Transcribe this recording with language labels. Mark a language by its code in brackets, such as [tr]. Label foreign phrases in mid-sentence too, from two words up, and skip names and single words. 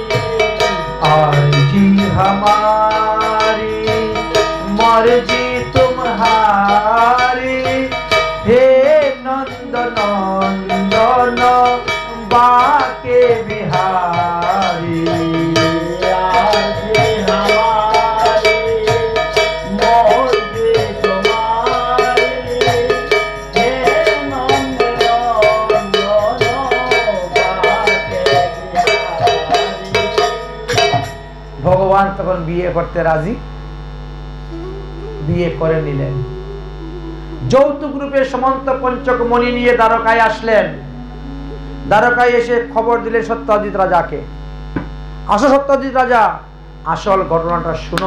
[hi] आरज़ी हमारी मर्जी तुम्हारी, हे नंद नंदन बाके बिहारी। आरज़ी हमारी मर्जी तुम्हारी, हे नंद नंदन बाके बिहारी। [bn] ভগবান তখন বিয়ে করতে রাজি, বিয়ে করে নিলেন। যৌতুক রূপে সমন্ত পঞ্চক মণি নিয়ে দ্বারকায় আসলেন। দ্বারকায় এসে খবর দিলেন সত্যজিৎ রাজাকে, আসো সত্যজিৎ রাজা, আসল ঘটনাটা শুনো।